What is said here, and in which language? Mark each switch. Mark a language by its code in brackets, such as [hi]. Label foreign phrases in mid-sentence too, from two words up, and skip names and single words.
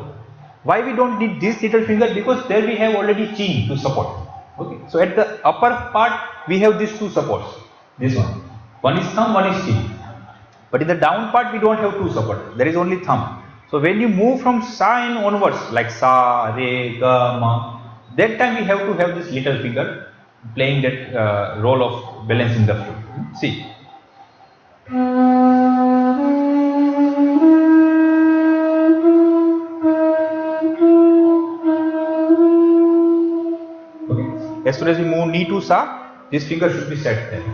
[en] Why we don't need this little finger? Because there we have already chin to support. Okay. So at the upper part we have these 2 supports. This one. One is thumb, one is chin. But in the down part we don't have 2 supports. There is only thumb. So when you move from sa and onwards, like sa, re, ga, ma, that time we have to have this little finger playing that role of balancing the flute. See. Okay. As soon as we move knee to sa, this finger should be set there.